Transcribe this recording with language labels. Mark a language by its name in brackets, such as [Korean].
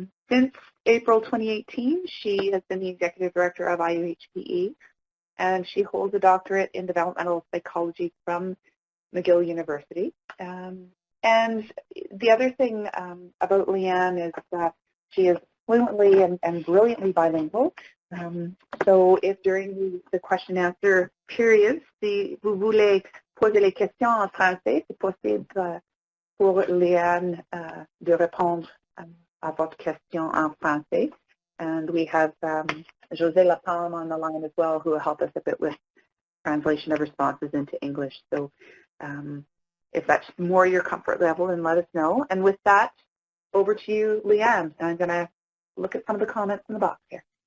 [English] Since April 2018, she has been the Executive Director of IUHPE, and she holds a doctorate in developmental psychology from McGill University. And the other thing about Dianne is that she is fluently and brilliantly bilingual. So if during the question and answer period, [French] si vous voulez poser les questions en français, c'est possible pour Dianne de répondre à votre question en français. [English] And we have José Lapalme on the line as well, who will help us a bit with translation of responses into English. So if that's more your comfort level, then let us know. And with that, over to you, Dianne. I'm going to look at some of the comments in the box here.